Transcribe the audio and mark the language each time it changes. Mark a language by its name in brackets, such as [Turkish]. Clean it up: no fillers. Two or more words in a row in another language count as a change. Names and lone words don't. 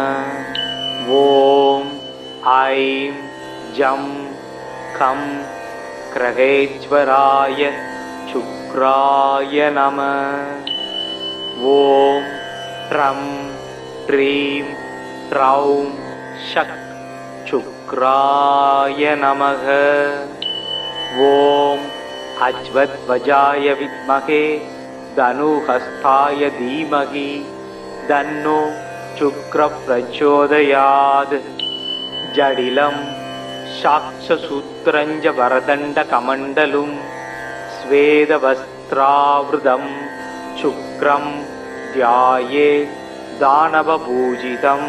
[Sanskrit] ओम् ऐं जं कं ग्रहेश्वराय शुक्राय नम. ओम् द्रां द्रीं द्रौं सः शुक्राय नमः. ओम् अश्वध्वजाय विद्महे धनुहस्ताय धीमहि तन्नो शुक्रः प्रचोदयात् जडिलं साक्षसूत्रं च वरदण्डकमण्डलुं स्वेदवस्त्रावृतं शुक्रं ध्यायेत् दानवपूजितं